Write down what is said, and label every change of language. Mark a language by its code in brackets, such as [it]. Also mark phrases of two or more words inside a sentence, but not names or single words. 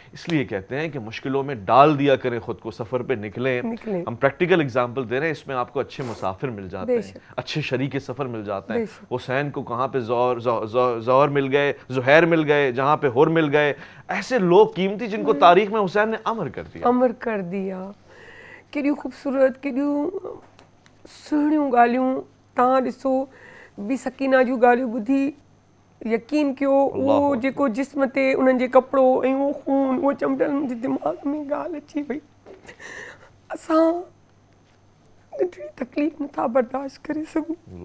[ur] اس لیے کہتے ہیں کہ مشکلوں میں ڈال دیا کریں خود کو، سفر پہ نکلیں۔ ہم پریکٹیکل اگزامپل دے رہے ہیں، اس میں آپ کو اچھے مسافر مل جاتے ہیں، اچھے شریک سفر مل جاتے ہیں۔ حسین کو کہاں پہ زہر مل گئے، زہیر مل گئے، جہاں پہ ہر مل گئے، ایسے لوگ قیمتی جن کو تاریخ میں حسین نے امر کر دیا۔ [sd] کیڑیوں خوبصورت، کیڑیوں سہणियूं ॻाल्हियूं तव्हां ॾिसो बि सकीना जूं ॻाल्हियूं ॿुधी यकीन कयो, उहो जेको जिस्म ते उन्हनि जे कपिड़ो ऐं उहो खून, उहो चमटल, मुंहिंजे दिमाग़ में ॻाल्हि अची वई। असां नंढड़ी तकलीफ़ नथा बर्दाश्त करे सघूं।